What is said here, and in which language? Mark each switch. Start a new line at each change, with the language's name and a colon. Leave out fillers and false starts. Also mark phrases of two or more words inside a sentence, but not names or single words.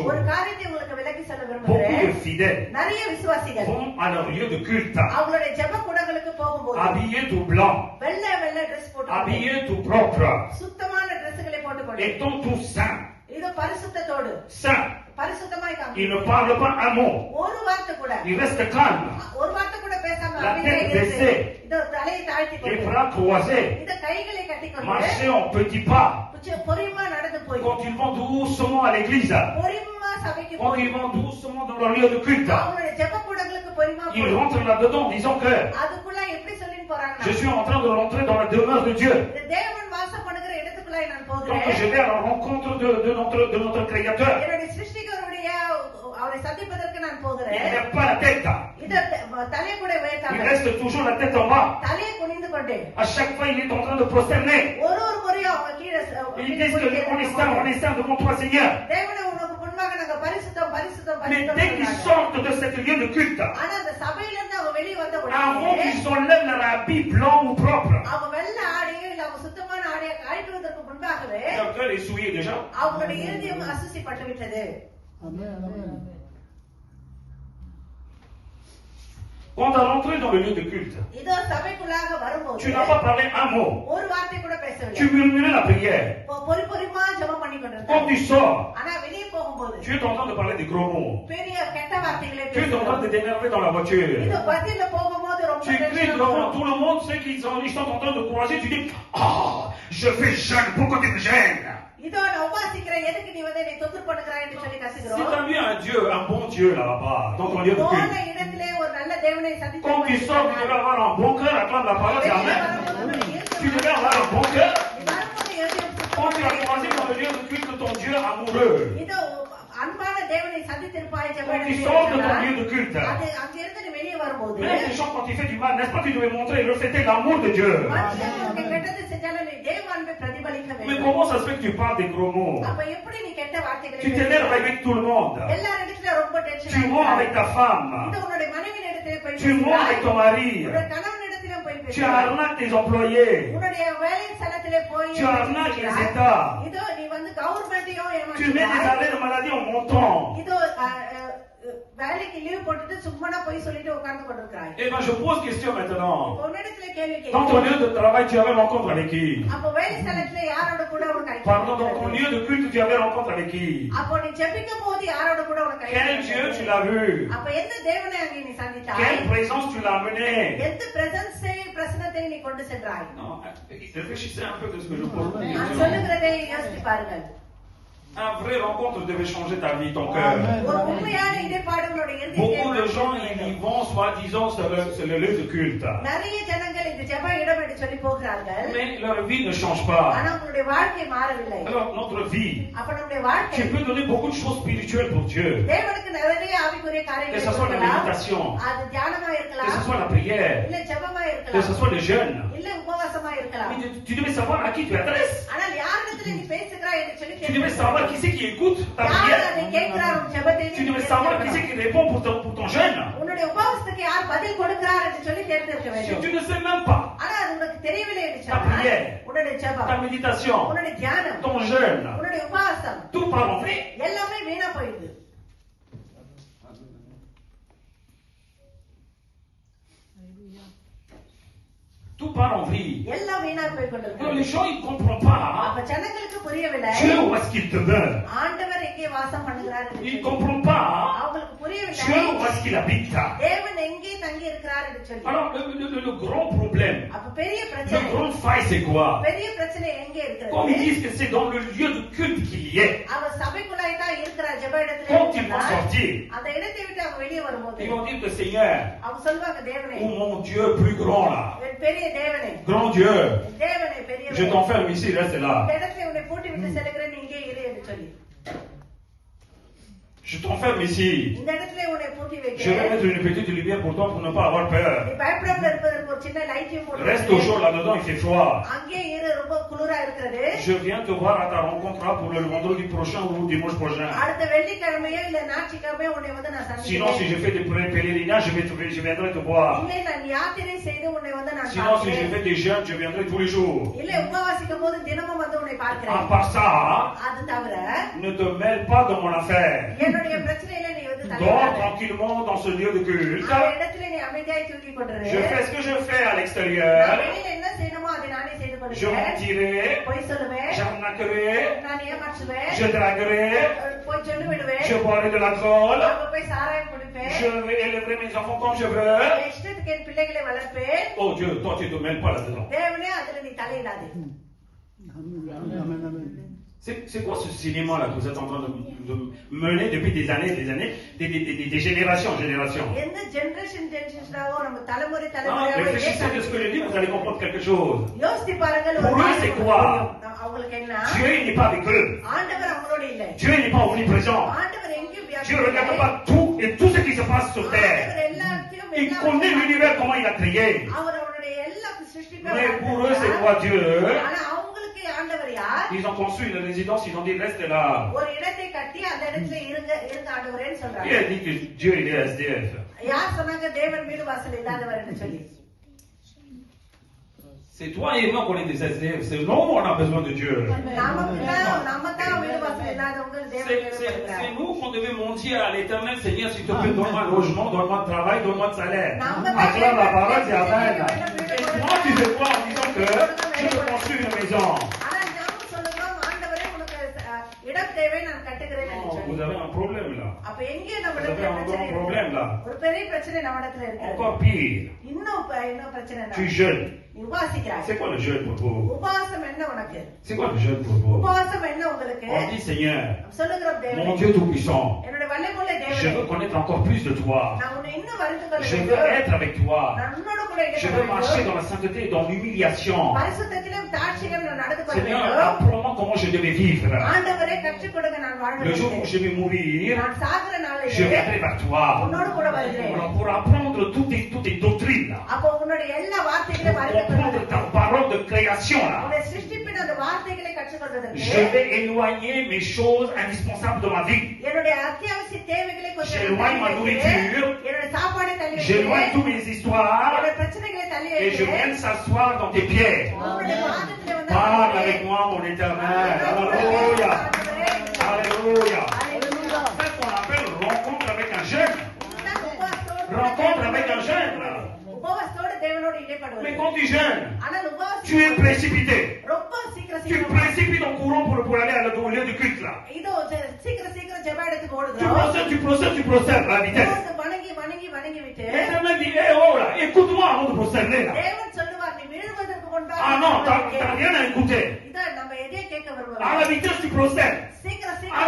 French: Beaucoup de fidèles vont à leur lieu de culte, habillés tout blanc, habillés tout propre, étant tout saint. Saint. Il ne parle pas un mot. Il reste calme. La tête baissée, les bras croisés.
Tamil: கைகளை கட்டிக்கொண்டு
French: marcher en petits pas.
Tamil: பொறுமையா நடந்து போய்
French: Quand ils vont doucement à l'église,
Tamil: பொறுமையா சபைக்கு
French: quand
Tamil: போய்
French: ils vont doucement dans leur lieu de culte,
Tamil: அவங்களுடைய ஜெபக்கூடங்களுக்கு பொறுமையா
French: ils
Tamil: போய்
French: rentrent là-dedans en disant que
Tamil: அதுக்குள்ள எப்படி சொல்லிட்டு
French: je
Tamil: போறாங்கன்னா
French: suis en train de rentrer dans la demeure de Dieu.
Tamil: தேவன் வாசம் பண்ணுகிற இடத்துக்குள்ள நான்
French: Donc
Tamil: போகிறேன்.
French: je vais à la rencontre de notre Créateur.
Tamil: என்னுடைய சிருஷ்டிகருடைய அவரை சந்திப்பதற்கு நான்
French: Il
Tamil: போகிறேன்.
French: ne lève pas la tête.
Tamil: இத தலையை கூட
French: Il
Tamil: உயர்த்தாம
French: reste toujours la tête en bas.
Tamil: தலையை குனிந்து கொண்டு
French: À chaque fois, il est en train de prosterner.
Tamil: ஒரு முறையும் அவங்க kீழே
French: Ils disent que on est saint devant toi, Seigneur.
Tamil: தேவனே உனக்கு முன்பாக நாங்க பரிசுத்தம் பரிசுத்தம்
French: Mais
Tamil: பரிசுத்தம்
French: dès qu'ils sortent de cette lieu de culte,
Tamil: ஆனா அந்த சபையில இருந்து அவங்க வெளியே வந்த
French: avant
Tamil: உடனே
French: qu'ils enlèvent leur habit blanc ou propre,
Tamil: அவங்க வெள்ளை ஆடையோ இல்ல அவங்க சுத்தமான ஆடையை கழட்டுவதற்கு முன்பாகவே
French: leur cœur est souillé déjà.
Tamil: அவங்களுடைய இருதயம் அசுசிப்பட்டு விட்டது.
French: Quand tu es rentré dans le lieu de culte,
Tamil: இதோ சபைக்குள்ளாக வரும்போது
French: tu n'as pas parlé un mot.
Tamil: ஒரு வார்த்தை கூட பேசவில்லை.
French: Tu murmurais la prière.
Tamil: பொறுப்பொறிமா ஜெபம் பண்ணி கொண்டிருந்தார்.
French: Quand tu sors,
Tamil: ஆனா வெளியே போகும்போது
French: tu es en train de parler des gros mots.
Tamil: பெரிய கெட்ட வார்த்தைகளை
French: Tu es en train de t'énerver dans la voiture.
Tamil: இது பத்தியில போகும்போது ரொம்ப
French: Tu cries devant tout le monde, ceux qui sont en train de croiser, tu dis ah, je fais jeûne, pourquoi tu me gênes?
Tamil: இதோ நான் உபாசிக்கிறேன் எதுக்கு நீ வந்து என்னை தொந்தரவு பண்ணுகிறாய் என்று சொல்லி
French: Si
Tamil: கசிக்கிறோம்.
French: tu as vu un Dieu, un bon Dieu là-bas, dans ton lieu de
Tamil: போன
French: culte,
Tamil: இடத்திலே ஒரு நல்ல தேவனை சந்தித்து
French: quand tu sors, tu devais avoir un bon cœur, acclame la parole, c'est Amen. Tu devais avoir un bon cœur. Quand tu as croisé dans le lieu de culte ton Dieu amoureux,
Tamil: இதோ அன்பான தேவனை சந்தித்திருப்பாய்
French: quand tu sors de ton lieu de culte,
Tamil: அது அங்கிருந்து நீ வெளியே வரும்போது
French: même les gens quand ils font du mal, n'est-ce pas, tu devais montrer et refléter l'amour de Dieu.
Tamil: மனுஷனுக்கு கெட்டது செஞ்சாலும் நீ தேவ அன்பை பிரதிபலிக்க
French: Mais
Tamil: வேண்டும்.
French: comment ça se fait que tu parles des gros mots?
Tamil: அப்ப எப்படி நீ கெட்ட வார்த்தைகளை
French: Tu t'énerves avec tout le monde.
Tamil: எல்லாரிடத்துல ரொம்ப டென்ஷன்
French: Tu mens avec ta femme.
Tamil: இது உன்னுடைய மனைவியின் இடத்திலே போய்
French: Tu mens avec ton mari.
Tamil: உன்னுடைய கணவனிடத்திலே போய்
French: Tu
Tamil: பேசுகிறாய்.
French: arnaques tes employés.
Tamil: உன்னுடைய வேலை ஸ்தலத்திலே போய்
French: Tu arnaques les
Tamil: பேசுகிறாய்.
French: États.
Tamil: இதோ நீ வந்து கவர்மெண்ட்டையும்
French: Tu mets des
Tamil: ஏமாற்றுகிறாய்.
French: arrêts de maladie en montant.
Tamil: இதோ வேலைக்கு லீவ் போட்டுட்டு சும்மா போய் சொல்லிட்டு உட்கார்ந்து கொண்டிருக்கிறாய்.
French: Eh bien, je pose question maintenant.
Tamil: உன்னிடத்துல கேள்வி
French: Dans ton
Tamil: கேட்கிறேன்.
French: lieu de travail, tu avais rencontre avec qui?
Tamil: அப்போ வேலை ஸ்தலத்திலே யாரோட கூட உனக்கு ஐக்கியம்
French: Pardon, dans ton
Tamil: இருக்கிறது?
French: lieu de culte, tu avais rencontre avec qui?
Tamil: அப்போ நீ ஜெபிக்கும் போது யாரோட கூட உனக்கு ஐக்கியம்
French: Quel Dieu
Tamil: இருக்கிறது?
French: tu l'as vu?
Tamil: அப்ப எந்த தேவனை அங்கே நீ சந்தித்தாய்?
French: Quelle présence tu l'as amené?
Tamil: எந்த பிரசன்னத்தை நீ கொண்டு சென்றாய்?
French: Non, réfléchissez un peu de ce que je pose.
Tamil: நான் சொல்லுகிறதை யோசித்து பாருங்கள்.
French: Un vrai rencontre devait changer ta vie, ton cœur.
Tamil: ஒரு உண்மையான இடைப்பாடு உங்களுடைய
French: Beaucoup de
Tamil: இருதயத்தை
French: gens, ils y vont, soi-disant, c'est le lieu de culte.
Tamil: நிறைய ஜனங்கள் இந்த ஜெப இடம் என்று சொல்லி போகிறார்கள்.
French: Mais leur vie ne change pas.
Tamil: ஆனா உங்களுடைய வாழ்க்கை மாறவில்லை.
French: Alors, notre vie,
Tamil: அப்ப நம்முடைய வாழ்க்கை
French: tu peux donner beaucoup de choses spirituelles pour Dieu.
Tamil: தேவனுக்கு நிறைய ஆவிக்குரிய
French: Que
Tamil: காரியங்களை
French: ce soit la
Tamil: கொடுக்கலாம்.
French: méditation,
Tamil: அது தியானமா
French: que ce
Tamil: இருக்கலாம்,
French: soit la prière,
Tamil: இல்ல ஜெபமா
French: que ce
Tamil: இருக்கலாம்,
French: soit le jeûne.
Tamil: இல்ல உபவாசமா இருக்கலாம்.
French: Mais tu devais savoir à qui tu t'adresses.
Tamil: ஆனால் யாரிடத்துல நீ பேசுகிறாய் என்று சொல்லி
French: Tu devais savoir qui c'est qui écoute ta
Tamil: யார் அதை
French: prière.
Tamil: கேட்கிறார் உன் ஜெபத்தை
French: Tu
Tamil: நீ
French: devais savoir qui c'est
Tamil: கேட்கிறாய்.
French: qui répond pour ton jeûne.
Tamil: உன்னுடைய உபவாசத்துக்கு யார் பதில் கொடுக்கிறார் என்று சொல்லி தேர்ந்தெடுக்க
French: Si
Tamil: வேண்டும்.
French: tu ne sais même pas,
Tamil: ஆனா அது உனக்கு தெரியவில்லை என்று
French: Ta
Tamil: சொன்னால்
French: prière.
Tamil: உன்னுடைய ஜெபம்,
French: ta méditation,
Tamil: உன்னுடைய தியானம்,
French: ton jeûne,
Tamil: உன்னுடைய உபவாசம்
French: tout part en vrille.
Tamil: எல்லாமே வீணா போயிடுது.
French: Tout part en vrille.
Tamil: எல்லாம் வீணா போய்
French: Alors
Tamil: கொண்டிருக்கு.
French: les gens, ils ne comprennent pas.
Tamil: அப்ப ஜனங்களுக்கு புரியவில்லை
French: Dieu, où est-ce qu'il demeure?
Tamil: ஆண்டவர் எங்கே வாசம் பண்ணுகிறார் என்று
French: Ils ne
Tamil: சொல்லி.
French: comprennent pas.
Tamil: அவங்களுக்கு புரியவில்லை
French: Dieu, où est-ce qu'il habite?
Tamil: தேவன் எங்கே தங்கி இருக்கிறார் என்று சொல்லி.
French: Alors le grand problème,
Tamil: அப்ப பெரிய
French: la
Tamil: பிரச்சனை,
French: grande faille, c'est quoi?
Tamil: பெரிய பிரச்சனை எங்கே
French: Comme ils
Tamil: இருக்கிறது?
French: disent que c'est dans le lieu de culte qu'il y est.
Tamil: அவர் சபைக்குள்ளாய் தான் இருக்கிறார் ஜெப இடத்துல.
French: Quand ils vont sortir,
Tamil: அந்த இடத்தை விட்டு அவங்க வெளியே வரும்போது
French: ils vont dire que Seigneur,
Tamil: அவங்க சொல்வாங்க தேவனே,
French: oh mon Dieu plus grand là,
Tamil: பெரிய தேவனே,
French: grand Dieu,
Tamil: தேவனே பெரிய
French: je t'enferme ici, reste là.
Tamil: இந்த இடத்துல உன்னை பூட்டி விட்டு செல்கிறேன், நீ இங்கே இரு என்று சொல்லி.
French: Je t'enferme ici.
Tamil: இந்த இடத்துல உன்னை பூட்டி
French: Je vais
Tamil: வைக்கிறேன்.
French: mettre une petite lumière pour toi pour ne pas avoir peur.
Tamil: நீ பயப்படாம இருப்பதற்கு ஒரு சின்ன லைட்டையும் போட்டு
French: Reste au chaud là-dedans, il fait froid.
Tamil: அங்கே இரு, ரொம்ப குளிரா இருக்கிறது.
French: Je viens te voir à ta rencontre là pour le vendredi prochain ou dimanche prochain.
Tamil: அடுத்த வெள்ளிக்கிழமையோ இல்ல ஞாயிற்றுக்கிழமையோ உன்னை வந்து நான்
French: Sinon, si
Tamil: சந்திக்கிறேன்.
French: je fais des pèlerinages, je viendrai te voir.
Tamil: இல்லை நான் யாத்திரை செய்து உன்னை வந்து நான்
French: Sinon, si je
Tamil: பார்க்கிறேன்.
French: fais des jeûnes, je viendrai tous les jours.
Tamil: இல்லை உபவாசிக்கும் போது தினமும் வந்து உன்னை
French: À
Tamil: பார்க்கிறேன்.
French: part ça,
Tamil: அது தவிர
French: ne te mêle pas dans mon affaire.
Tamil: என்னுடைய பிரச்சனையில நீ வந்து
French: Dors
Tamil: தலையிடாத.
French: tranquillement dans ce lieu de culte.
Tamil: அந்த இடத்துல நீ அமைதியாய் தூக்கி கொண்டிரு.
French: Je fais ce que je fais à
Tamil: நான்
French: l'extérieur.
Tamil: வெளியில என்ன செய்யணுமோ அதை நானே செய்து
French: Je
Tamil: கொள்கிறேன்.
French: mentirai,
Tamil: பொய் சொல்லுவேன்,
French: j'arnaquerai,
Tamil: நான் ஏமாற்றுவேன்,
French: je draguerai,
Tamil: போய் சொல்லி விடுவேன்,
French: je boirai de l'alcool,
Tamil: அங்க போய் சாராயம் குடிப்பேன்,
French: je vais élever mes enfants comme je veux.
Tamil: இஷ்டத்துக்கு வருஷத்துக்கு என் பிள்ளைகளை வளர்ப்பேன்.
French: Oh Dieu, toi tu ne te mêles pas là-dedans.
Tamil: தேவனே அதுல நீ தலையிடாதே.
French: C'est quoi ce cinéma là que vous êtes en train de mener depuis des années, des générations en génération?
Tamil: எந்த ஜெனரேஷன் ஜெனரேஷனாவோ நம்ம தலைமுறை
French: Ah,
Tamil: தலைமுறையாவோ
French: réfléchissez à ce que je dis, vous allez comprendre quelque chose.
Tamil: யோசித்து பாருங்கள்.
French: Pour eux, c'est quoi?
Tamil: அவங்களுக்கு என்ன?
French: Dieu il n'est pas avec eux.
Tamil: ஆண்டவர் அவங்களோட இல்ல.
French: Dieu il n'est pas omniprésent.
Tamil: ஆண்டவர் எங்கேயும்
French: Dieu ne regarde pas tout et tout ce qui se passe sur terre.
Tamil: ஆண்டவர் எல்லாத்தையும்
French: Il connaît l'univers, comment il a créé.
Tamil: அவர் அவருடைய எல்லா சிருஷ்டிப்பையும்
French: Mais pour eux, c'est quoi Dieu?
Tamil: ஆனா அவங்களுக்கு ஆண்டவர் யார்?
French: Ils ont conçu une résidence, ils ont dit reste là.
Tamil: ஒரு இடத்தை கட்டி அந்த இடத்துல இருங்க ஆண்டவரேன்னு
French: Qui
Tamil: சொல்றாங்க.
French: a dit que Dieu il est SDF?
Tamil: யார் சொன்னாங்க தேவன் வீடு வாசல் இல்லாதவர்னு சொல்லி?
French: C'est toi et moi qu'on est des SDF. C'est nous, on a besoin de Dieu.
Tamil: நம்ம தான் வீடு வாசல் இல்லாதவங்க தேவன்
French: C'est nous qu'on devait mentir à l'Éternel, Seigneur, s'il te plaît, donne-moi un logement, donne-moi un travail, donne-moi un salaire. Acclame la parole, c'est Amen. Et toi, tu fais quoi en disant que je veux construire une maison?
Tamil: ஆனா நாம சொல்றோம் ஆண்டவரே உனக்கு இடம் தேவை நான் கட்டுகிறேன்னு
French: Oh,
Tamil: சொல்லி.
French: vous avez un problème là.
Tamil: அப்ப எங்கே நம்ம
French: Vous avez un grand problème là.
Tamil: ஒரு பெரிய பிரச்சனை நம்ம இடத்துல இருக்கு.
French: Encore pire.
Tamil: இன்னும் பிரச்சனை
French: Tu jeûnes.
Tamil: நீ உபாசிக்கிறாய்.
French: C'est quoi le jeûne pour vous?
Tamil: உபாசம் என்ன உனக்கு?
French: C'est quoi le jeûne pour vous?
Tamil: உபாசம் என்ன உங்களுக்கு?
French: On dit Seigneur,
Tamil: சொல்லுகிறோம் தேவனே.
French: mon Dieu tout-puissant,
Tamil: என்னோட வல்லமையுள்ள
French: je
Tamil: தேவனே.
French: veux connaître encore plus de toi.
Tamil: நான் உன்னை இன்னும் அறிந்து கொள்ள
French: Je
Tamil: வேண்டும்.
French: veux être avec toi.
Tamil: நான் உன்னோட கூட
French: Je
Tamil: இருக்க
French: veux marcher
Tamil: வேண்டும்.
French: dans la sainteté et dans l'humiliation.
Tamil: பரிசுத்தத்திலும் தாட்சியிலும் நான் நடந்து கொள்ள
French: Seigneur,
Tamil: வேண்டும்.
French: apprends-moi comment je devais vivre.
Tamil: ஆண்டவரே கற்றுக் கொடுங்க நான் வாழ
French: Le jour où
Tamil: வேண்டும்.
French: je vais mourir,
Tamil: நான் சாகுற
French: je
Tamil: நாளிலே
French: viendrai vers toi.
Tamil: உன்னோடு கூட வருகிறேன்.
French: Alors, pour apprendre toutes tes doctrines, là,
Tamil: அப்போ உன்னுடைய எல்லா வார்த்தைகளையும்
French: pour
Tamil: அறிந்து
French: comprendre ta parole de création, là,
Tamil: உன்னுடைய சிருஷ்டிப்பின் அந்த வார்த்தைகளை கற்றுக்கொள்வதற்கு
French: je vais éloigner mes choses indispensables de ma vie.
Tamil: என்னுடைய அத்தியாவசிய தேவைகளை கொஞ்சம்
French: J'éloigne ma
Tamil: தள்ளி வைக்கிறேன்.
French: nourriture.
Tamil: என்னுடைய சாப்பாடை தள்ளி
French: J'éloigne
Tamil: வைக்கிறேன்.
French: toutes mes histoires
Tamil: என்னுடைய பிரச்சனைகளை தள்ளி
French: et je
Tamil: வைக்கிறேன்.
French: viens s'asseoir dans tes pieds.
Tamil: உன்னுடைய பாதத்திலே வந்து
French: Parle avec moi, mon éternel. Alléluia. Alléluia. C'est ce qu'on appelle rencontre avec un jeune. Rencontre avec un jeune.
Tamil: உபவாசத்தோடு தேவனோடு
French: Mais
Tamil: இடைப்படுவது.
French: quand tu jeûnes,
Tamil: ஆனால்
French: tu es précipité.
Tamil: ரொம்ப சீக்கிரம்
French: Tu
Tamil: சீக்கிரம்
French: précipites en courant pour aller au lieu de culte là.
Tamil: இதோ சீக்கிரம் சீக்கிரம் ஜெப இடத்துக்கு
French: Tu
Tamil: ஓடுகிறோம்.
French: procèdes à la vitesse.
Tamil: வணங்கி விட்டு
French: L'éternel dit, eh oh là, écoute-moi avant de procéder là.
Tamil: தேவன் சொல்லுவார் நீ விழுவதற்கு முன்பாக
French: Ah non, t'as rien à écouter.
Tamil: இதோ நம்ம எதையே கேட்க
French: À la
Tamil: வருவோம்.
French: vitesse tu procèdes.
Tamil: சீக்கிரம்
French: À
Tamil: சீக்கிரம்